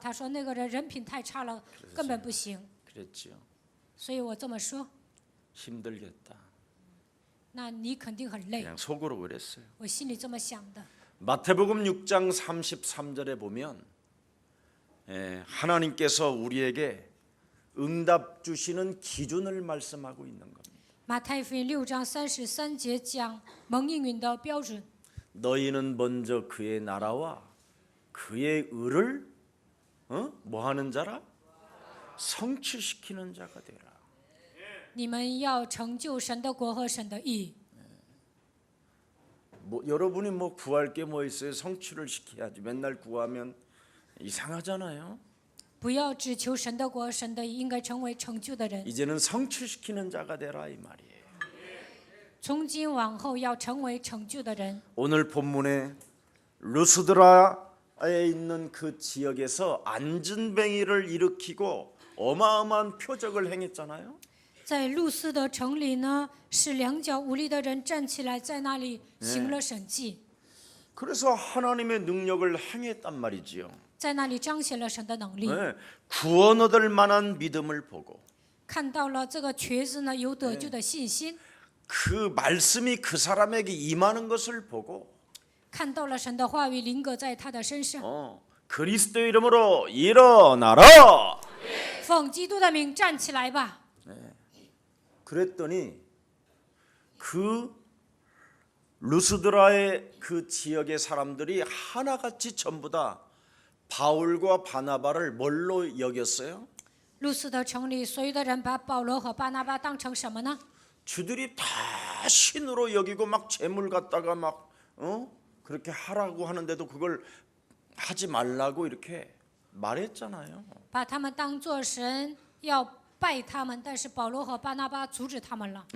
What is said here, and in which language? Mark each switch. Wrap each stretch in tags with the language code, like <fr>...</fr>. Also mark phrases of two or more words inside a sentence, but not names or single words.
<zh>他说那个人人品太差了，根本不行。</zh> <ko>그랬지요.</ko> <zh>所以我这么说，</zh> <ko>힘들겠다.</ko> <zh>那你肯定很累。</zh> <ko>그냥 속으로 그랬어요.</ko> <zh>我心里这么想的。</zh> <ko>마태복음 6장 33절에 보면 하나님께서 우리에게 응답 주시는 기준을 말씀하고 있는 겁니다.</ko> <zh>马太福音6章33节讲蒙应允的标准。</zh> <ko>너희는 먼저 그의 나라와 그의 의를 뭐 하는 자라? 성취시키는 자가 되라.</ko> <zh>你们要成就神的国和神的义。</zh> <ko>여러분이 뭐 구할 게 뭐 있어요? 성취를 시켜야지. 맨날 구하면 이상하잖아요.</ko> <zh>不要只求神的国、神的义，应该成为成就的人。</zh> <ko>이제는 성취시키는 자가 되라 이 말이에요.</ko> <zh>从今往后要成为成就的人。</zh> <ko>오늘 본문에 루스드라에 있는 그 지역에서 안전뱅이를 일으키고 어마어마한 표적을 행했잖아요.</ko> <zh>在路斯的城里呢，使两脚无力的人站起来，在那里行了神迹，</zh> <ko>그래서 하나님의 능력을 행했단 말이지요.</ko> <zh>在那里彰显了神的能力。</zh> <ko>구원 얻을 만한 믿음을 보고</ko> <zh>看到了这个瘸子呢有得救的信心，</zh> <ko>그 말씀이 그 사람에게 임하는 것을 보고</ko> <zh>看到了神的话语临格在他的身上。</zh> <ko>그리스도 이름으로 일어나라.</ko> <zh>奉基督的名站起来吧。</zh> <ko>그랬더니 그 루스드라의 그 지역의 사람들이 하나같이 전부 다 바울과 바나바를 뭘로 여겼어요?</ko> <zh>路斯的城里，所有的人把保罗和巴拿巴当成什么呢？</zh> <ko>주들이 다 신으로 여기고 막 재물 갖다가 막 그렇게 하라고 하는데도 그걸 하지 말라고 이렇게 말했잖아요.</ko> <zh>把他们当作神，要拜他们，但是保罗和巴拿巴阻止他们了。</zh>